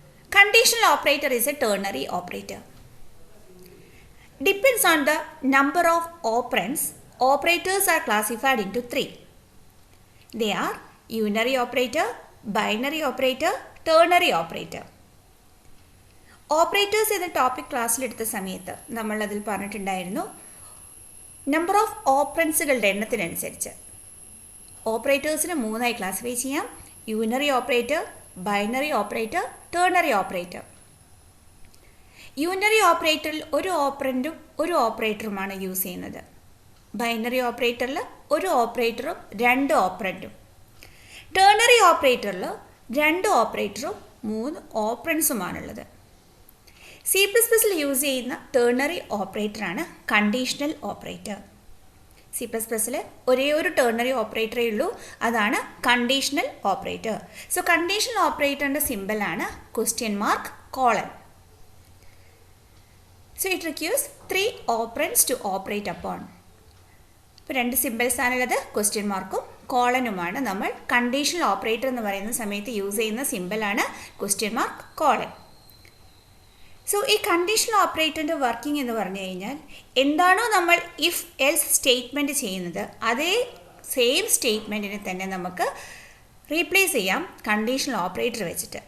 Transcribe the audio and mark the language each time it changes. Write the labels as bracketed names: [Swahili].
[English] Conditional operator is a ternary operator. Depends on the number of operands, operators are classified into three. They are unary operator, binary operator, ternary operator. [Malayalam] Operators എന്ന topic ക്ലാസ്സിലെടുത്ത സമയത്ത് നമ്മൾ അതിൽ പറഞ്ഞിട്ടുണ്ടായിരുന്നു number of ഓപ്പറൻസുകളുടെ എണ്ണത്തിനനുസരിച്ച് ഓപ്പറേറ്റേഴ്സിന് മൂന്നായി classify ചെയ്യാം. Unary operator, binary operator, ternary operator. Unary ഓപ്പറേറ്ററിൽ ഒരു ഓപ്പറൻറ്റും ഒരു ഓപ്പറേറ്ററുമാണ് use ചെയ്യുന്നത്. ബൈനറി ഓപ്പറേറ്ററിൽ ഒരു ഓപ്പറേറ്ററും രണ്ട് ഓപ്പറൻറ്റും. ടേർണറി ഓപ്പറേറ്ററിൽ രണ്ട് ഓപ്പറേറ്ററും മൂന്ന് ഓപ്പറൻസുമാണുള്ളത്. C++ യൂസ് ചെയ്യുന്ന ടേർണറി ഓപ്പറേറ്ററാണ് കണ്ടീഷണൽ ഓപ്പറേറ്റർ. C++ൽ ഒരേ ഒരു ടേർണറി ഓപ്പറേറ്ററേ ഉള്ളൂ, അതാണ് conditional operator. So conditional ഓപ്പറേറ്ററിൻ്റെ സിമ്പലാണ് $? [English] So it requires 3 operands to operate upon. [Malayalam] ഇപ്പോൾ രണ്ട് സിമ്പിൾസ് ആണുള്ളത്, ക്വസ്റ്റ്യൻ കോളനുമാണ്. നമ്മൾ കണ്ടീഷണൽ ഓപ്പറേറ്റർ എന്ന് പറയുന്ന സമയത്ത് യൂസ് ചെയ്യുന്ന സിമ്പിളാണ് $? സോ ഈ കണ്ടീഷണൽ ഓപ്പറേറ്ററിൻ്റെ വർക്കിംഗ് എന്ന് പറഞ്ഞു കഴിഞ്ഞാൽ എന്താണോ നമ്മൾ ഇഫ് എൽസ് സ്റ്റേറ്റ്മെൻറ്റ് ചെയ്യുന്നത് അതേ സെയിം സ്റ്റേറ്റ്മെൻറ്റിനെ തന്നെ നമുക്ക് റീപ്ലേസ് ചെയ്യാം കണ്ടീഷണൽ ഓപ്പറേറ്റർ വെച്ചിട്ട്.